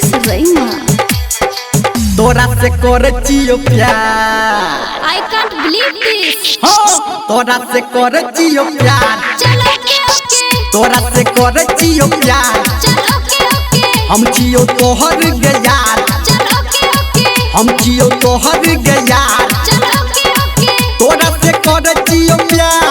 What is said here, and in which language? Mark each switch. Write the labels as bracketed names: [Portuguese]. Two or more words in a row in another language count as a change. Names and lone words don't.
[Maithili] रईमा तोरा से करचियो प्यार [English] I can't believe this [Maithili] हो तोरा से करचियो प्यार चल ओके तोरा से करचियो प्यार चल ओके हम जियो तोहर गे यार चल ओके हम जियो तोहर गे यार चल ओके तोरा से करचियो प्यार